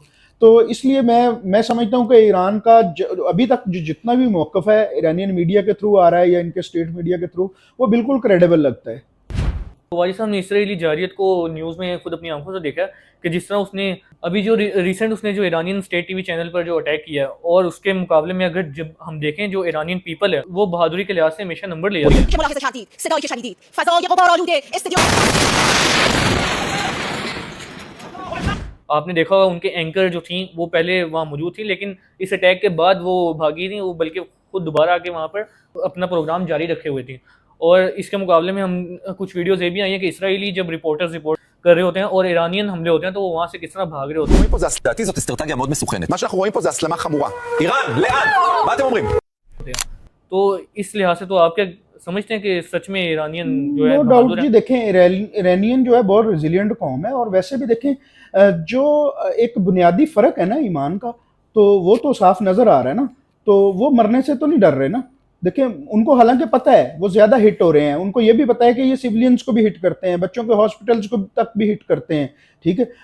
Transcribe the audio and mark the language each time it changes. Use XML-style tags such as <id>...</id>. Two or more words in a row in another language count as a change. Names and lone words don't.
<ur>تو اس لیے میں سمجھتا ہوں کہ ایران کا ابھی تک جو جتنا بھی موقف ہے</ur> <en>Iranian media</en> <ur>کے تھرو آ رہا ہے یا ان کے</ur> <en>state media</en> <ur>کے تھرو، وہ بالکل کریڈیبل لگتا ہے. تو واجد صاحب نے اسرائیلی جارحیت کو نیوز میں خود اپنی آنکھوں سے دیکھا کہ جس طرح اس نے ابھی جو ریسنٹ اس نے جو</ur> <en>Iranian state TV channel</en> <ur>پر جو اٹیک کیا ہے، اور اس کے مقابلے میں اگر جب ہم دیکھیں جو</ur> <en>Iranian people</en> <ur>ہے وہ بہادری کے لحاظ سے ہمیشہ نمبر لے جاتے ہیں.</ur> <fa>که ملاحظه کردید صدایی که شنیدید فضای غبارآلود استودیو</fa> <ur>آپ نے دیکھا ہوگا ان کے اینکر جو تھی وہ پہلے وہاں موجود تھی، لیکن اس اٹیک کے بعد وہ بھاگی نہیں، وہ بلکہ خود دوبارہ آ کے وہاں پر اپنا پروگرام جاری رکھے ہوئے تھی. اور اس کے مقابلے میں ہم کچھ ویڈیوز یہ بھی آئی ہیں کہ اسرائیلی جب رپورٹرز رپورٹ کر رہے ہوتے ہیں اور ایرانین حملے ہوتے ہیں تو وہ وہاں سے کس طرح بھاگ رہے ہوتے ہیں.</ur> <he>פה זה, לדעתי זאת אסטרטגיה מאוד מסוכנת. מה שאנחנו רואים פה זה הסלמה חמורה. איראן, לאן? מה אתם אומרים?</he> <ur>تو اس لحاظ سے تو آپ کیا سمجھتے ہیں کہ سچ میں ایرانین جو ہے नो बहादुर डाउट है? جی، دیکھیں ایرانین جو ہے بہت ریزیلینٹ قوم ہے۔ اور ویسے بھی دیکھیں جو ایک بنیادی فرق ہے نا ایمان کا، تو وہ تو صاف نظر آ رہا ہے نا. تو وہ مرنے سے تو نہیں ڈر رہے نا۔ دیکھیں ان کو حالانکہ پتہ ہے وہ زیادہ ہٹ ہو رہے ہیں، ان کو یہ بھی پتہ ہے کہ یہ سویلینز کو بھی ہٹ کرتے ہیں، بچوں کے ہاسپٹلز کو تک بھی ہٹ کرتے ہیں، ٹھیک ہے.</ur>